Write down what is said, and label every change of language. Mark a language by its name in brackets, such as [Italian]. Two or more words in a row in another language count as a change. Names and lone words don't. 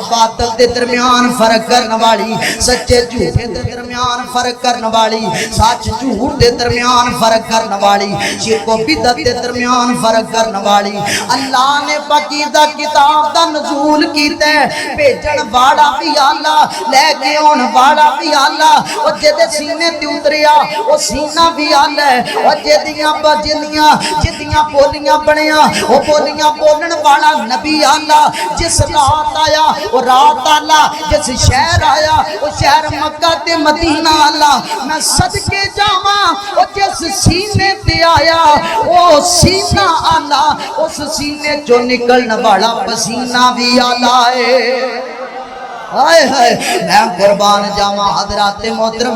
[Punjabi] باطل دے درمیان فرق کرنے والی سچے جھوٹے دے درمیان فرق کرنے والی سچ جھوٹ دے درمیان فرق کرنے والی شرک و بدعت دے درمیان فرق کرنے والی اللہ نے پاکیزہ کتاب دا نزول کیتا ہے بھیجن والا بھی اللہ لے کے اون والا بھی اللہ او جدے سینے تے اتریا او سینہ بھی اللہ ہے او جدیاں بولیاں بنیاں او بولیاں بولن والا نبی اللہ جس رات آیا او رات اللہ جس شہر آیا او شہر مکہ تے مدینہ اللہ میں صدقے جاواں او جس سینے تے آیا او سینہ اللہ اس سینے جو نکلن والا پسینہ بھی اللہ ہے آئے ہائے میں قربان جاواں حضرات محترم